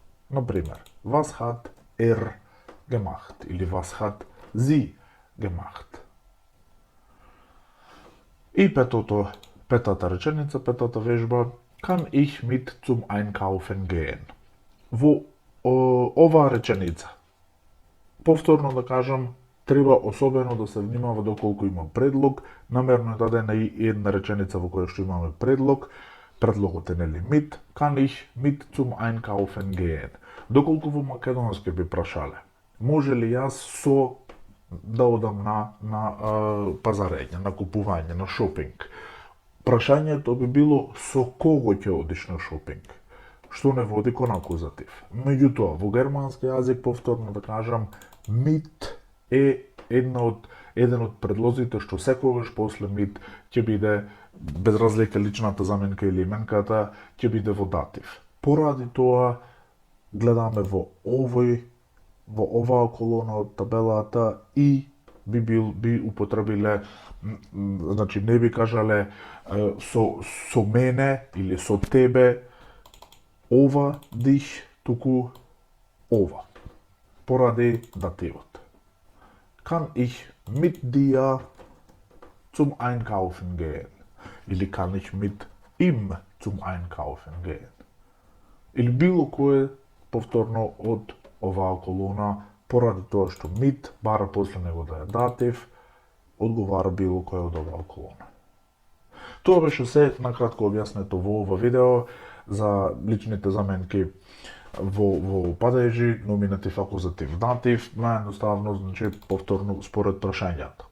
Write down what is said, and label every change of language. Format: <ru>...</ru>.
<de>Например, was hat gemacht? Или was hat sie gemacht?</de> <mk>И петата реченица, петата вежба,</mk> <de>kann ich mit zum Einkaufen gehen?</de> <mk>Во оваа реченица, повторно да кажам, треба особено да се внимава доколку има предлог. Намерно е дадена и една реченица во која што имаме предлог. Предлогот е нели mit,</mk> <de>kann ich mit zum Einkaufen gehen?</de> <mk>Доколку во македонски би прашале, може ли јас со да одам на пазарење, на купување, на шопинг? Прашањето би било со кого ќе одиш на шопинг, што не води кон акузатив. Меѓутоа, во германски јазик, повторно да кажам, mit е еден од предлозите што секогаш после mit ќе биде, без разлика личната заменка или именката, ќе биде во датив. Поради тоа, гледаме во оваа колона од табелата и би употребиле, значи не би кажале со мене или со тебе, ова, dich, туку ова. Поради дативот.</mk> <de>Kann ich mit dir zum Einkaufen gehen? Или kann ich mit ihm zum Einkaufen gehen?</de> <mk>Или било кое повторно од оваа колона, поради тоа што mit бара после него да е датив, одговара било кое од оваа колона. Тоа беше се накратко објаснето во ова видео за личните заменки во падежи, номинатив, акузатив, датив, наједноставно, значи повторно според прашањата.</mk>